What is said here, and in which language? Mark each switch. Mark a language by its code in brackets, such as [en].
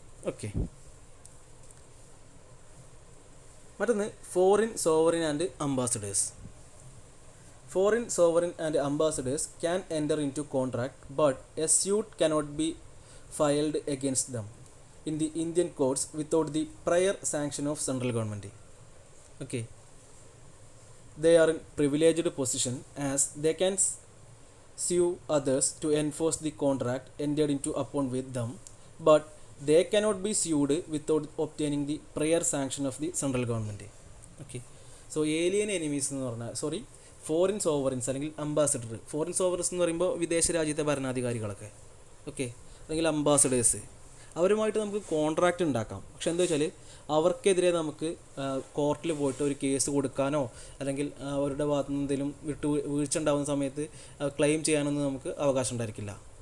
[ml] Okay, മറ്റൊന്ന് foreign sovereign and ambassadors. [en] Foreign sovereign and ambassadors can enter into contract but a suit cannot be filed against them in the Indian courts without the prior sanction of central government. Okay, they are in privileged position as they can sue others to enforce the contract entered into upon with them, but they cannot be sued without obtaining the prior sanction of the central government. Okay, so alien enemies [ml] എന്ന് പറഞ്ഞാൽ foreign sovereigns അല്ലെങ്കിൽ ambassador. Foreign sovereigns എന്ന് പറയുമ്പോൾ വിദേശ രാജ്യത്തെ ഭരണാധികാരികളൊക്കെ. Okay, അല്ലെങ്കിൽ ambassadors. അവരുമായിട്ട് നമുക്ക് കോൺട്രാക്റ്റ് ഉണ്ടാക്കാം. പക്ഷെ എന്താ വെച്ചാൽ അവർക്കെതിരെ നമുക്ക് കോർട്ടിൽ പോയിട്ട് ഒരു കേസ് കൊടുക്കാനോ അല്ലെങ്കിൽ അവരുടെ ഭാഗത്തു നിന്ന് എന്തെങ്കിലും വീഴ്ച ഉണ്ടാകുന്ന സമയത്ത് ക്ലെയിം ചെയ്യാനൊന്നും നമുക്ക് അവകാശം ഉണ്ടായിരിക്കില്ല.